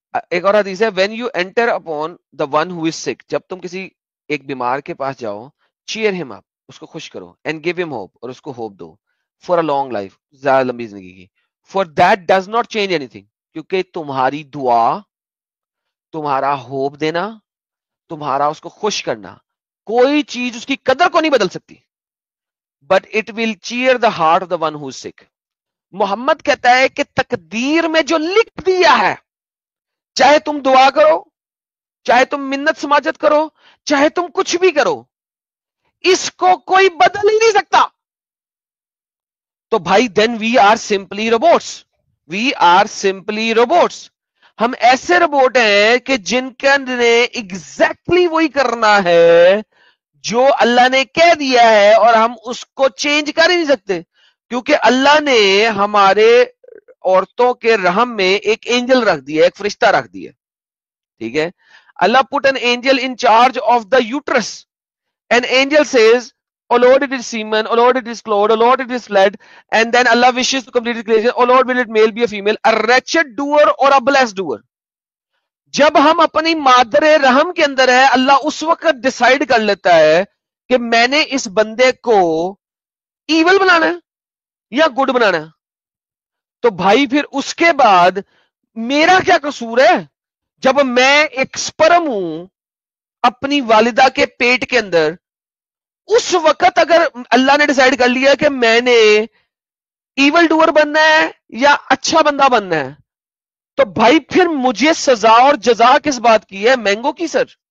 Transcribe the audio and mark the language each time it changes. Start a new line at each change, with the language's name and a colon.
Urdu: ایک اور حدیث ہے،
English: when you enter upon the one who is sick,
Urdu: جب تم کسی ایک بیمار کے پاس جاؤ،
English: cheer him up,
Urdu: اس کو خوش کرو،
English: and give him hope,
Urdu: اور اس کو hope do,
English: for a long life,
Urdu: زیادہ لمبی زندگی کی،
English: for that does not change anything,
Urdu: کیونکہ تمہاری دعا، تمہارا ہوپ دینا، تمہارا اس کو خوش کرنا، کوئی چیز اس کی قدر کو نہیں بدل سکتی.
English: But it will cheer the heart of the one who is sick.
Urdu: محمد کہتا ہے کہ تقدیر میں جو لکھ دیا ہے، چاہے تم دعا کرو، چاہے تم منت سماجت کرو، چاہے تم کچھ بھی کرو، اس کو کوئی بدل ہی نہیں سکتا.
English: تو بھائی then we are simply robots, we are simply robots.
Urdu: ہم ایسے روبوٹ ہیں کہ جن کا نے ایگزیکٹلی وہی کرنا ہے جو اللہ نے کہہ دیا ہے، اور ہم اس کو چینج کر ہی نہیں سکتے، کیونکہ اللہ نے ہمارے عورتوں کے رحم میں ایک اینجل رکھ دیا، ایک فرشتہ رکھ دیا. ٹھیک ہے؟
English: Allah put an angel in charge of the uterus. An angel says, oh Lord, it is semen, oh Lord, it is clothed, oh Lord, it is blood, and then Allah wishes to complete his creation, oh Lord, will it male be a female, a wretched doer or a blessed doer.
Urdu: جب ہم اپنی مادر رحم کے اندر ہے، اللہ اس وقت decide کر لیتا ہے کہ میں نے اس بندے کو ایول بنانا ہے یا گڈ بنانا ہے. تو بھائی پھر اس کے بعد میرا کیا قصور ہے جب میں ایک سپرم ہوں اپنی والدہ کے پیٹ کے اندر؟ اس وقت اگر اللہ نے ڈیسائیڈ کر لیا کہ میں نے ایول ڈوور بننا ہے یا اچھا بندہ بننا ہے، تو بھائی پھر مجھے سزا اور جزا کس بات کی ہے؟ مینگو کی سر.